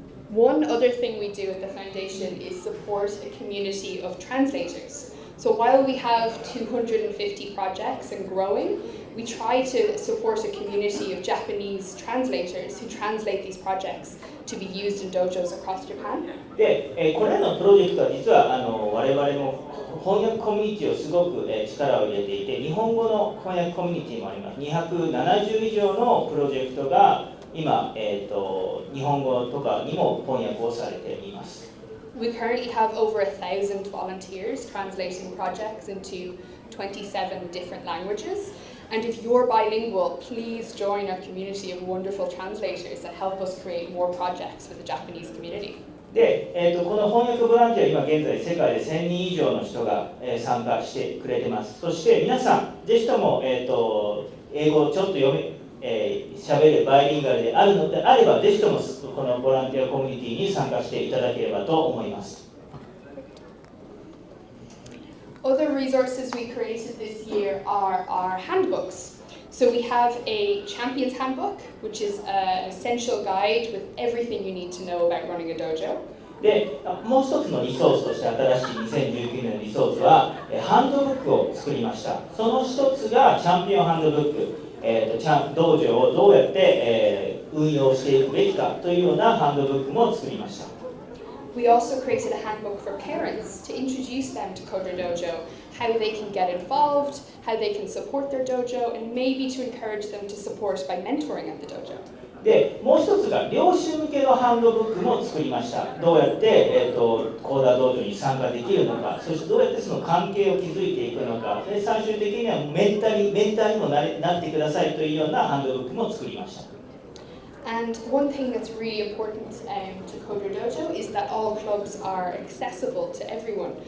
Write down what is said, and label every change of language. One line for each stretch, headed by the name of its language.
English: One other thing we do at the foundation is support a community of translators. So while we have 250 projects and growing, we try to support a community of Japanese translators who translate these projects to be used in dojos across Japan.
Japanese: で、これらのプロジェクトは実は我々も翻訳コミュニティをすごく力を入れていて、日本語の翻訳コミュニティもあります。 270以上のプロジェクトが今、日本語とかにも翻訳をされています。
English: We currently have over 1,000 volunteers translating projects into 27 different languages. And if you're bilingual, please join our community of wonderful translators that help us create more projects for the Japanese community.
Japanese: で、この翻訳ボランティア、今現在世界で1000人以上の人が、参加してくれてます。そして皆さん、ぜひとも、英語をちょっと喋れるバイリンガルであるのであれば、ぜひともこのボランティアコミュニティに参加していただければと思います。
English: Other resources we created this year are our handbooks. So we have a Champion's Handbook, which is an essential guide with everything you need to know about running a dojo.
Japanese: で、もう一つのリソースとして新しい2019年のリソースは、ハンドブックを作りました。その一つがチャンピオンハンドブック。道場をどうやって、運用していくべきかというようなハンドブックも作りました。
English: We also created a handbook for parents to introduce them to CoderDojo, how they can get involved, how they can support their dojo, and maybe to encourage them to support by mentoring at the dojo.
Japanese: で、もう一つが両親向けのハンドブックも作りました。どうやって、コーダー道場に参加できるのか、そしてどうやってその関係を築いていくのか、で最終的にはメンターにもなってくださいというようなハンドブックも作りました。
English: And one thing that's really important to CoderDojo is that all clubs are accessible to everyone.